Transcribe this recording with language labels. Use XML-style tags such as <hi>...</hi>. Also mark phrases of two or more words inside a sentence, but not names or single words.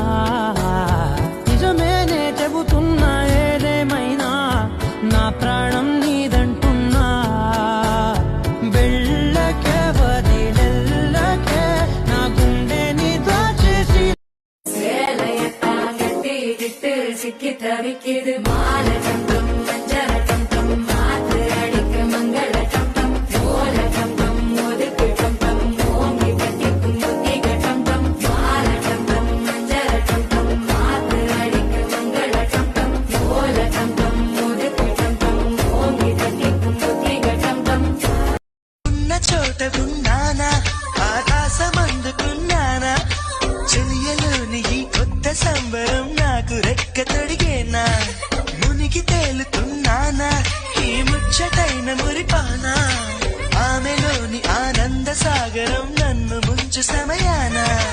<te>నిజమేనే చెబుతున్నా ఏదేమైనా నా ప్రాణం నీదంటున్నా వెళ్ళకే వదిలెల్లకే నా గుండె నీ దాచేసి</te> <ta>சிக்கி தவிக்குது மால டம்டம் மஞ்சள டம்டம் மாத்து அடிக்க மங்கள டம்டம் ஓல டம்டம் ஒதுக்கு டம்டம் ஓங்கி கட்டிக்கும் புத்திக டம்டம் மால டம்டம் மஞ்சள டம்டம் மாத்து அடிக்க மங்கள டம்டம் ஓல டம்டம் ஒதுக்கு டம்டம் ஓங்கி கட்டிக்கும் புத்திக டம்டம்</ta> <te>ఉన్న చోట ఉన్నానా ఆకాశం అందుకున్నానా చెలియలోని ఈ కొత్త సంబరం నాకు రెక్క తొడిగేనా మునిగి తేలుతున్నానా ఈ ముచ్చటైన మురిపానా ఆమెలోని ఆనంద సాగరం నన్ను ముంచు సమయానా</te>